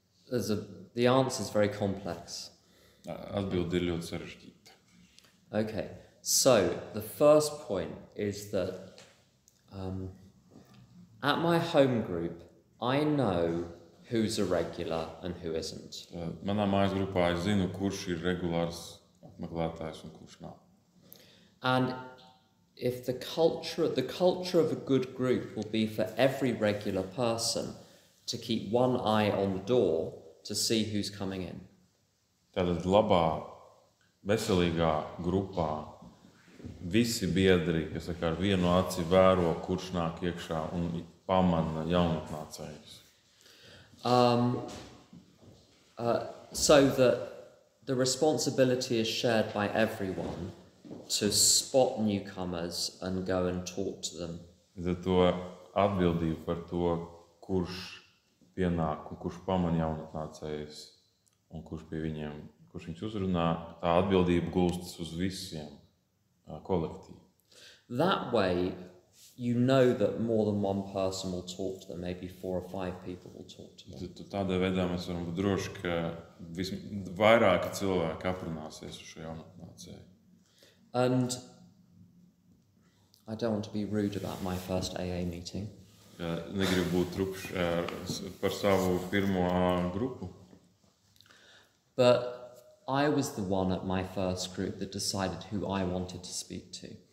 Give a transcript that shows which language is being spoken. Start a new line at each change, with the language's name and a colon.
English: The answer is very complex.
Latvian: Atbilde ir ļoti sarežģīta.
English: Okay, so the first point is that at my home group, I know who's a regular and who isn't.
Latvian: Manā mājas grupā es zinu, kurš ir regulārs apmeklētājs un kurš nav.
English: And if the culture of a good group will be for every regular person to keep one eye on the door to see who's coming in.
Latvian: Tātad labā, veselīgā grupā visi biedri, kas ar vienu aci vēro, kurš nāk iekšā un pamana jaunatnācējus.
English: So that the responsibility is shared by everyone to spot newcomers and go and talk to them.
Latvian: Tad to atbildību par to, kurš pienāk un kurš pamana jaunatnācējus un kurš viņus uzrunā, tā atbildība gulstas uz visiem kolektīvi.
English: That way, you know that more than one person will talk to them, maybe 4 or 5 people will talk to them.
Latvian: Tādā veidā mēs varam būt droši, ka vairāki cilvēki aprunāsies ar šo jaunatnācēju.
English: And I don't want to be rude about my first AA meeting.
Latvian: Negribu būt trupšs par savu pirmo grupu.
English: But I was the one at my first group that decided who I wanted to speak to.